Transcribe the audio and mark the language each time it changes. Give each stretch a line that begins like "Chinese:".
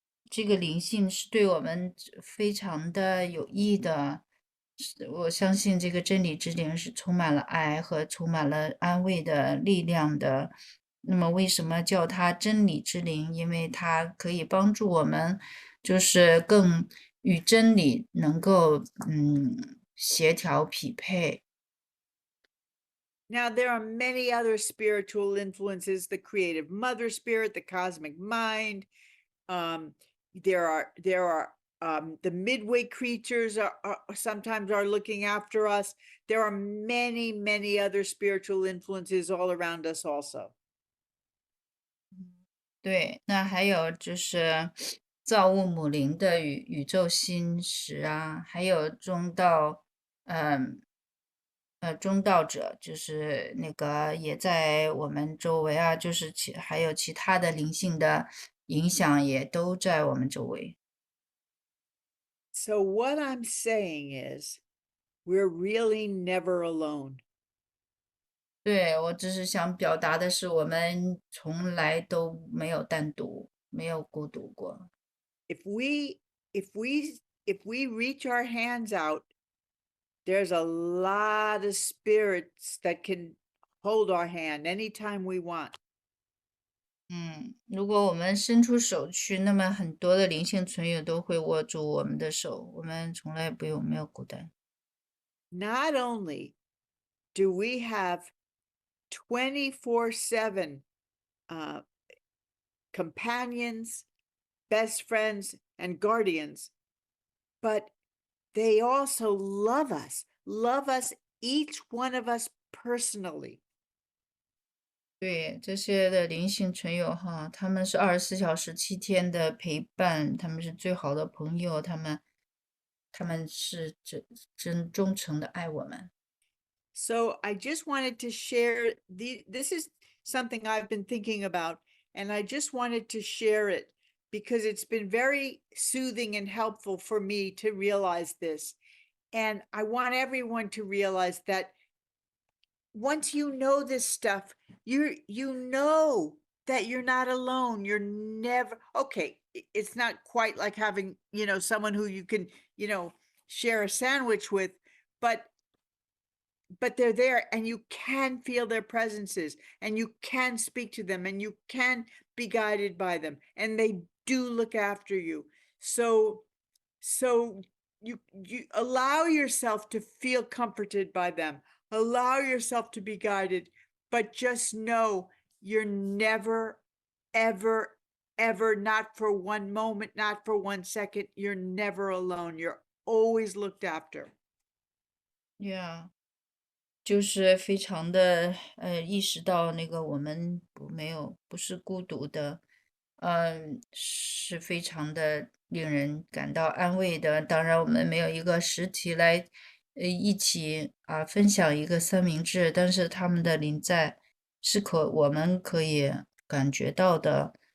Chinese: 这个灵性是对我们非常的有益的，我相信这个真理之灵是充满了爱和充满了安慰的力量的。那么，为什么叫它真理之灵？因为它可以帮助我们，就是更与真理能够协调匹配。
English: Now, there are many other spiritual influences, the creative mother spirit, the cosmic mind. There are The midway creatures are sometimes are looking after us. There are many, many other spiritual influences all around us also.
Chinese: 对，那还有就是造物母灵的宇宙心识啊，还有嗯中道者，就是那个也在我们周围啊，就是还有其他的灵性的影响也都在我们周围。
English: So what I'm saying is, we're really never alone.
Chinese: 对，我只是想表达的是，我们从来都没有单独，没有孤独过。
English: If we if we if we reach our hands out, there's a lot of spirits that can hold our hand anytime we want.
Chinese: 如果我们伸出手去，那么很多的灵性存有都会握住我们的手，我们从来没有孤单。
English: Not only do we have 24/7 uh, companions, best friends, and guardians, but they also love us, each one of us personally.
Chinese: 对，这些的灵性存有哈，他们是24小时7天的陪伴，他们是最好的朋友，他们是真忠诚的爱我们。
English: So I just wanted to share this is something I've been thinking about, and I just wanted to share it because it's been very soothing and helpful for me to realize this. And I want everyone to realize that once you know this stuff, you know that you're not alone. You're never okay. It's not quite like having, someone who you can, share a sandwich with, but they're there and you can feel their presences and you can speak to them and you can be guided by them and they do look after you. So you allow yourself to feel comforted by them, allow yourself to be guided, but just know you're never ever ever, not for one moment, not for 1 second, you're never alone. You're always looked after. Yeah.
Chinese: 就是非常的意识到那个我们不是孤独的，是非常的令人感到安慰的。当然，我们没有一个实体来一起分享一个三明治，但是他们的临在是我们可以感觉到的。